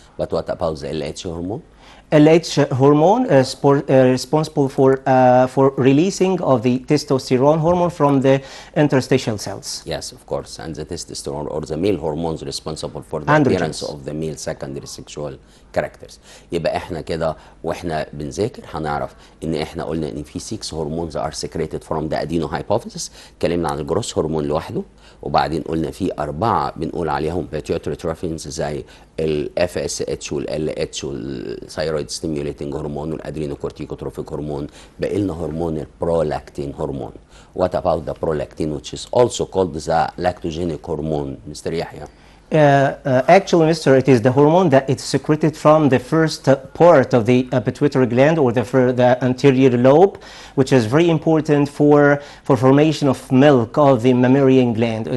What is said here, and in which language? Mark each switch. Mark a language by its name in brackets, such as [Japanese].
[English] But what about the LH hormone? LH hormone is responsible for releasing of the testosterone hormone from the interstitial cells. Yes, of course, and the testosterone or the male hormones responsible for the appearance of the male secondary sexual characters. [Arabic] يبقى احنا كده واحنا بنذاكر هنعرف ان احنا قلنا ان في 6 هرمونز [English] are secreted from the adenohypophysis. [Arabic] اتكلمنا عن الجروس هرمون لوحده، وبعدين قلنا في 4 بنقول عليهم [English] pituitary trophins [Arabic] زي ال FSH وال LH والثايرويد ستيميوليتنج هرمون والادرينوكورتيكوتروفيك هرمون. بقى لنا هرمون البرولاكتين هرمون. [English] What about the prolactin, which is also called the lactogenic hormone, Mr. Yahya? Actually, Mr., it is the hormone that it's secreted from the first part of the pituitary gland or the anterior lobe, which is very important for formation of milk of the mammalian gland.